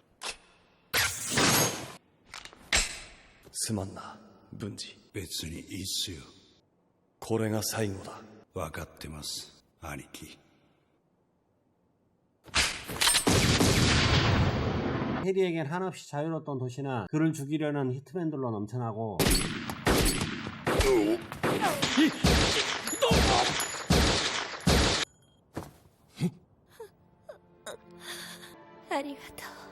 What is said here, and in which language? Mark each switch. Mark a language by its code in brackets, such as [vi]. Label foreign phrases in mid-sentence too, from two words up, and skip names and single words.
[ja] すまんな文治。別にいいっすよ。これが最後だ。分かってます兄貴。 [ko] 해리에겐 한없이 자유로웠던 도시는 그를 죽이려는 히트맨들로 넘쳐나고 [ja] 아리가또.